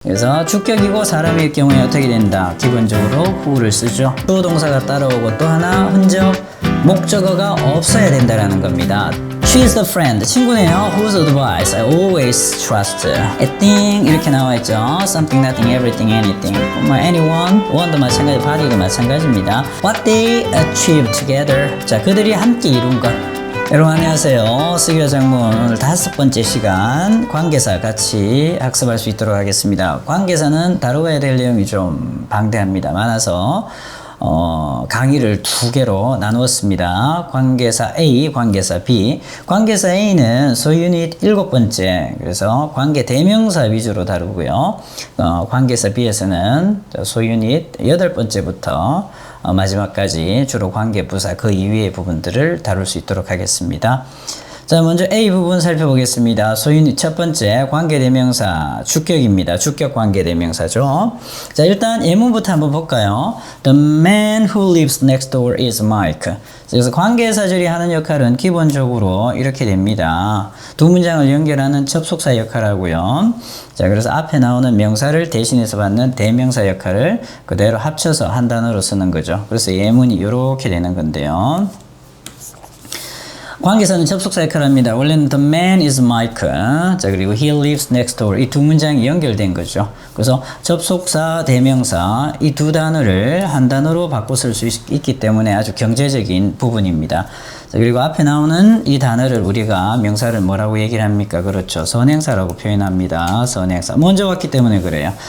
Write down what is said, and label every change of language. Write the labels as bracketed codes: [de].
[ko] 그래서 주격이고 사람일 경우에 어떻게 된다? 기본적으로 who를 쓰죠. 주어 동사가 따라오고 또 하나 흔적 목적어가 없어야 된다라는 겁니다. [en] She is the friend. [ko] 친구네요. [en] Whose advice I always trust. A thing [ko] 이렇게 나와 있죠. [en] Something, nothing, everything, anything. [ko] 뭐 anyone, one도 마찬가지, body도 마찬가지입니다. [en] What they achieved together. [ko] 자, 그들이 함께 이룬 것. 여러분 안녕하세요. 스기어 장문 오늘 5번째 시간 관계사 같이 학습할 수 있도록 하겠습니다. 관계사는 다루어야 될 내용이 좀 방대합니다. 많아서 강의를 2개로 나누었습니다. 관계사 A, 관계사 B. 관계사 A는 소유닛 7번째, 그래서 관계 대명사 위주로 다루고요. 관계사 B에서는 소유닛 8번째부터 마지막까지 주로 관계 부사 그 이외의 부분들을 다룰 수 있도록 하겠습니다. 자, 먼저 A 부분 살펴보겠습니다. 소유닛 첫 번째 관계대명사 주격입니다. 주격 관계대명사죠. 자, 일단 예문부터 한번 볼까요? [en] The man who lives next door is Mike. [ko] 그래서 관계사절이 하는 역할은 기본적으로 이렇게 됩니다. 두 문장을 연결하는 접속사 역할하고요. 자, 그래서 앞에 나오는 명사를 대신해서 받는 대명사 역할을 그대로 합쳐서 한 단어로 쓰는 거죠. 그래서 예문이 이렇게 되는 건데요. 관계사는 접속사 역할을 합니다. 원래는 [en] the man is Mike. [ko] 자, 그리고 [en] he lives next door. [ko] 이 두 문장이 연결된 거죠. 그래서 접속사, 대명사 이 두 단어를 한 단어로 바꿔 쓸 수 있기 때문에 아주 경제적인 부분입니다. 자, 그리고 앞에 나오는 이 단어를 우리가 명사를 뭐라고 얘기를 합니까? 그렇죠. 선행사라고 표현합니다. 선행사. 먼저 왔기 때문에 그래요.